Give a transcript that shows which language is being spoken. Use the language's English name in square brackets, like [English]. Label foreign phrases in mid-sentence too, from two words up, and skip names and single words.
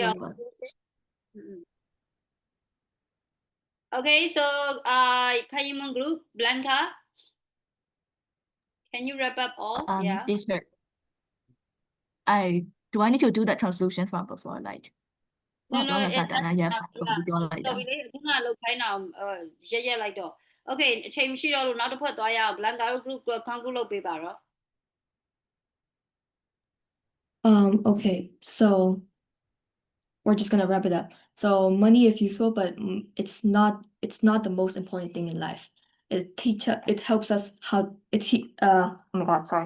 [English] your okay, so Kayumun group Blanca, can you wrap up all? Yeah. Teacher, do I need to do that conclusion from before like? No, that's that's not yeah. like that. [Burmese] ခုနလုတ်ခိုင်းတာရက်လိုက်တော့ Okay အချိန်မရှိတော့လို့နောက်တစ်ဖက်သွားရအောင် Blanca တို့ [English] group conclude [Burmese] လုပ်ပေးပါတော့ [English] Okay, so we're just gonna wrap it up. So money is useful, but it's not the most important thing in life. It helps us oh my God, sorry.